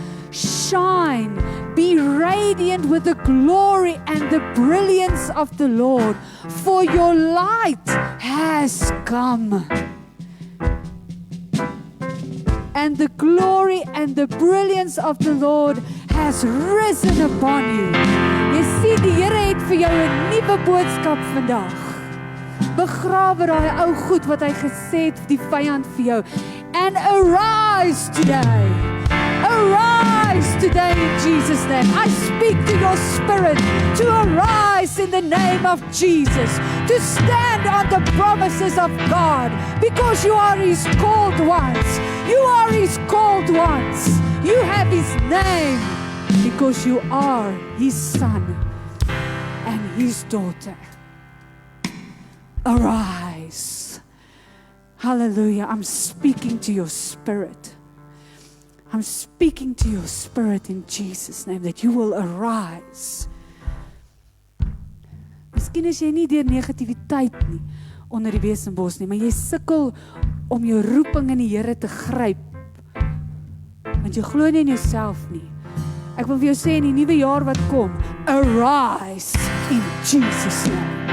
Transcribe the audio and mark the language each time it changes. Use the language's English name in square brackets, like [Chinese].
[English] Shine, be radiant with the glory and the brilliance of the Lord, for your light has come. And the glory and the brilliance of the Lord has risen upon you. [Afrikaans] Jy sien, die Here het vir jou 'n nuwe boodskap vandag. Begrawe daai ou goed wat hy gesê het die vyand vir jou. [English] And arise today. Arise today in Jesus' name. I speak to your spirit to arise in the name of Jesus. To stand on the promises of God. Because you are His called ones. You are His called ones. You have His name. Because you are His son and His daughter. Arise. Hallelujah. I'm speaking to your spirit. I'm speaking to your spirit in Jesus' name that you will arise. [Afrikaans] Miskien is jy nie deur negativiteit nie onder die besenbos nie, maar jy sukkel om jou roeping in die Here te gryp. Want jy glo nie in jouself nie. Ek wil vir jou sê in die nuwe jaar wat kom, [English] arise in Jesus' name.